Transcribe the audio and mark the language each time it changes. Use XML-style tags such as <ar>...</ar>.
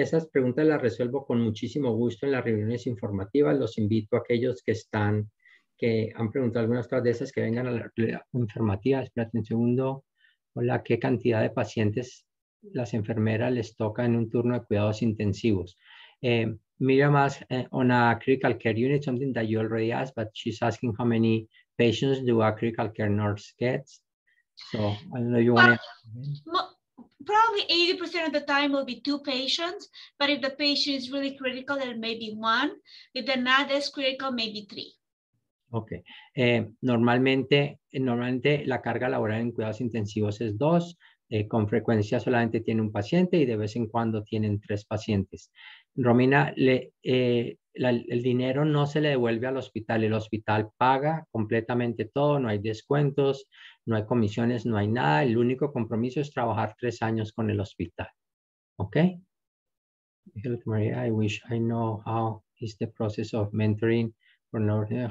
<es>Esas preguntas las resuelvo con muchísimo gusto en las reuniones informativas. Los invito a aquellos que han preguntado algunas cosas de esas, que vengan a la reunión informativa. Espérate un segundo. Hola, ¿qué cantidad de pacientes las enfermeras les toca en un turno de cuidados intensivos?</es> <en>Miriam asked on a critical care unit, something that you already asked, but she's asking how many patients do a critical care nurse gets. So I don't know if you want to. Probably 80% of the time will be 2 patients, but if the patient is really critical, there may be 1. If they're not as critical, maybe 3.</en> <es>Okay. Normalmente la carga laboral en cuidados intensivos es 2. Con frecuencia solamente tiene un paciente y de vez en cuando tienen 3 pacientes. Romina, el dinero no se le devuelve al hospital. El hospital paga completamente todo, no hay descuentos, no hay comisiones, no hay nada. El único compromiso es trabajar 3 años con el hospital. ¿Ok?</es> <en>Maria, I wish I know how is the process of mentoring for Northern.</en>